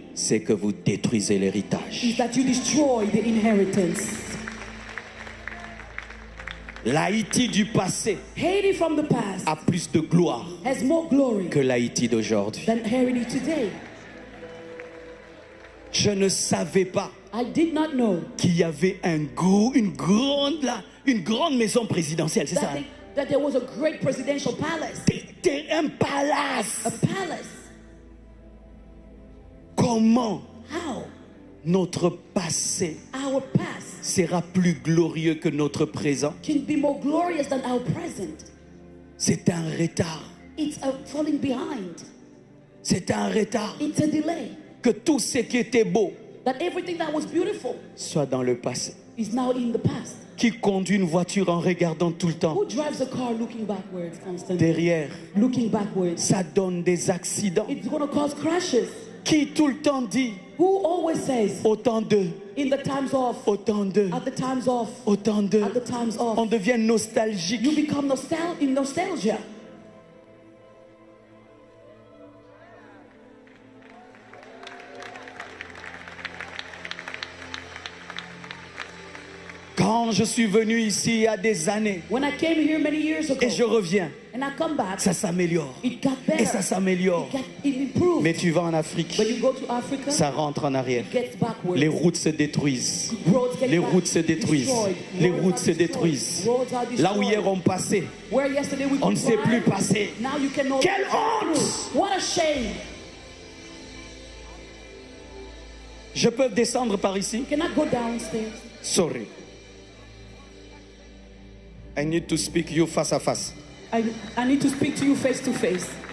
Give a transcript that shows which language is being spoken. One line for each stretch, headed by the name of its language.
French: c'est que vous détruisez l'héritage.
English: is that you destroy the inheritance.
French: L'Haïti du passé
English: Haiti from the past
French: a plus de gloire
English: has more glory
French: que l'Haïti d'aujourd'hui.
English: than Haiti today.
French: Je ne savais pas
English: I did not know
French: qu'il y avait une grande maison présidentielle, c'est ça?
English: that, that there was a great presidential palace,
French: Un palace.
English: a palace.
French: Comment
English: How?
French: notre passé
English: Our past
French: sera plus glorieux que notre présent?
English: can be more glorious than our present.
French: C'est un retard.
English: It's a falling behind.
French: C'est un retard.
English: It's a delay.
French: Que tout ce qui était beau
English: That everything that was beautiful
French: soit dans le passé.
English: is now in the past.
French: Qui conduit une voiture en regardant tout le temps
English: Who drives a car looking backwards constantly?
French: derrière,
English: Looking backwards.
French: ça donne des accidents.
English: It's going to cause crashes.
French: Qui tout le temps dit
English: Who always says,
French: autant d'eux,
English: in the times of,
French: autant d'eux,
English: at the times of,
French: autant d'eux.
English: at the times of,
French: On devient nostalgique.
English: you become in nostalgia.
French: Quand je suis venu ici il y a des années
English: When I came here many years ago,
French: et je reviens,
English: and I come back,
French: ça s'améliore.
English: it got better.
French: Et ça s'améliore.
English: It improved.
French: Mais tu vas en Afrique,
English: When you go to Africa,
French: ça rentre en arrière.
English: it gets backwards.
French: Les routes se détruisent.
English: Roads get
French: Les routes se détruisent.
English: destroyed.
French: Les
English: Roads
French: routes
English: are
French: se
English: destroyed.
French: détruisent.
English: Roads are
French: Là où
English: destroyed.
French: hier on passait,
English: Where yesterday we
French: on ne
English: could
French: sait plus
English: drive,
French: passer.
English: now you can no
French: Quelle honte!
English: What a shame.
French: Je peux descendre par ici?
English: Can I go downstairs? Sorry. I need to speak you
French: face à face.
English: I need to speak to you face to face.